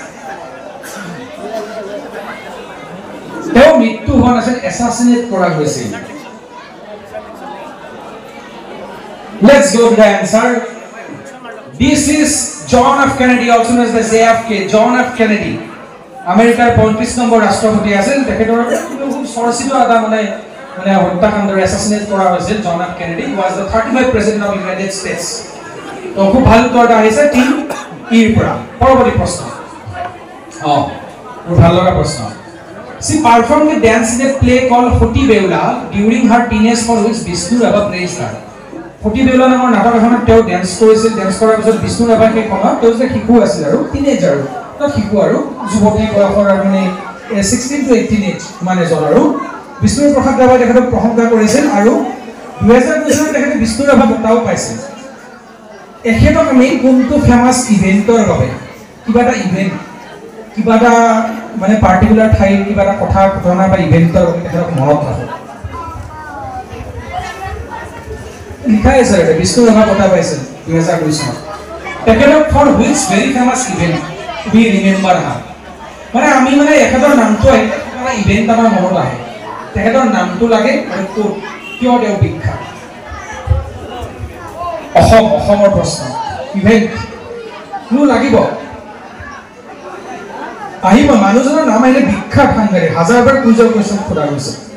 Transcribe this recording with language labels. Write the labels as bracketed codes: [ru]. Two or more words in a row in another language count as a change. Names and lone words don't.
[as] তেওঁ মৃত্যু হোন আছিল assassinate কৰা হৈছে. [en] Let's go to the answer. This is John F. Kennedy, also known as the JFK. John F. Kennedy. [as] আমেৰিকাৰ 35 নম্বৰ ৰাষ্ট্ৰপতি আছিল তেখেতৰ খুব চৰ্চিত এটা মানে হত্যাকাণ্ডৰ অ্যাসাসিনেট কৰা হৈছিল জন এফ কেনেডি [en] was the 35th president of United States [as] তো খুব ভাল উত্তৰটা আহিছে টিম ইৰ পৰা পৰৱৰ্তী প্ৰশ্ন খুব ভাল লগা প্ৰশ্ন [en] She performed a dance in a play called Hoti Beula during her teenage for which Vishnu Rava praised her [as] Hoti Beula নামৰ নাটক এখনত তেওঁ ডান্স কৰিছিল ডান্স কৰাৰ পিছত বিষ্ণু ৰাভাই সেই সময়ত তেওঁ যে শিশু আছিল আৰু টিনেজাৰ শিশু আৰু যুৱতী বয়সৰ মানে 16 to 18 এজ মানে জন আৰু বিষ্ণু প্ৰসাদ ৰাভাই তেখেতক প্ৰশংসা কৰিছিল আৰু 2002 চনত তেখেতে বিষ্ণু ৰাভা বঁটাও পাইছিল এখেতক আমি কোনটো [en] famous event [as] বাবে কিবা এটা ইভেন্ট কিবা এটা মানে পাৰ্টিকুলাৰ ঠাই কিবা এটা কথা ঘটনা বা ইভেন্টৰ বাবে তেখেতক মনত ৰাখে লিখা আছে বিষ্ণু ৰাভা বঁটা পাইছিল 2002 চনত তেখেতক [en] for which very famous event we remember her [as] মানে আমি মানে এখেতৰ নামটো এটা ইভেন্ট আমাৰ মনত আহে তেখেতৰ নামটো লাগে আৰু কিয় তেওঁ বিখ্যাত অসমৰ প্ৰশ্ন [en] event clue [as] লাগিব আহিব মানুহজনৰ নাম আহিলে বিখ্যাত সাংবাদিক হাজাৰবাৰ [en] quiz question [as] সোধা গৈছে